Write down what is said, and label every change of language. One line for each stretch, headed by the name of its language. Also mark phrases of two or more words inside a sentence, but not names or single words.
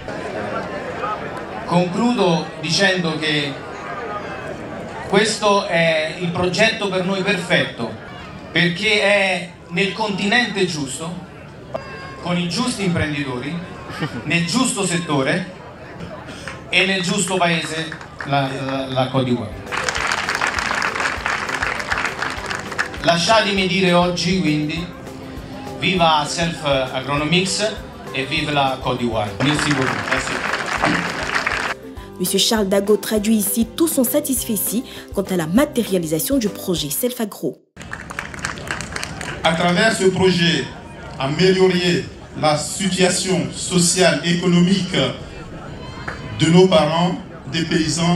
Italian: Concludo dicendo che questo è il progetto per noi perfetto, perché è nel continente giusto, con i giusti imprenditori, nel giusto settore e nel giusto paese, la Côte d'Ivoire. Lasciatemi dire oggi quindi viva Self Agronomics et
French: vive la Côte d'Ivoire. Merci beaucoup. Merci. M. Charles Dago traduit ici tout son satisfecit quant à la matérialisation du projet Self Agro. À travers ce projet, améliorer la situation sociale et économique de nos parents, des paysans,